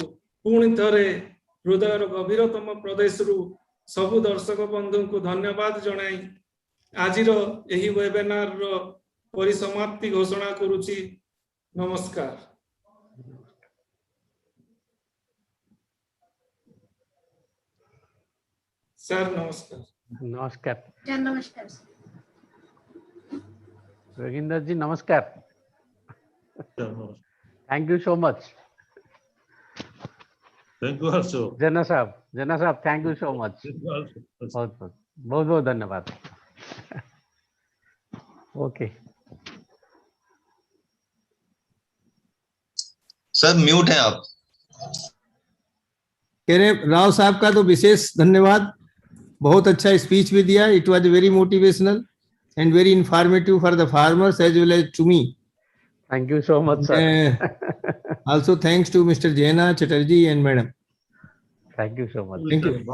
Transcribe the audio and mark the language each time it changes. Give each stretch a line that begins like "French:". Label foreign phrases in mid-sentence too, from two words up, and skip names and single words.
Odia: ପୁଣି ଥରେ ହୃଦୟର ଗଭୀରତମ ପ୍ରଦେଶରୁ ସବୁ ଦର୍ଶକ ବନ୍ଧୁଙ୍କୁ ଧନ୍ୟବାଦ ଜଣାଇ ଆଜିର ଏହି ୱେବିନାରର ପରିସମାପ୍ତି ଘୋଷଣା କରୁଛି। ନମସ୍କାର। ସାର୍ ନମସ୍କାର।
Hindi: नमस्कार। नमस्कार। योगिंदर जी नमस्कार।
English: thank you so much. Thank you also. जेना साहब thank you so much. Thank you also.
Hindi: बहुत बहुत धन्यवाद। ओके सर म्यूट है आप। कह रहे राव साहब का तो विशेष धन्यवाद, बहुत अच्छा स्पीच भी दिया।
English: it was very motivational and very informative for the farmers as well as to me. thank you so much sir. Also thanks to Mr. Jaina Chatterjee and Madam. thank you so much. Thank you.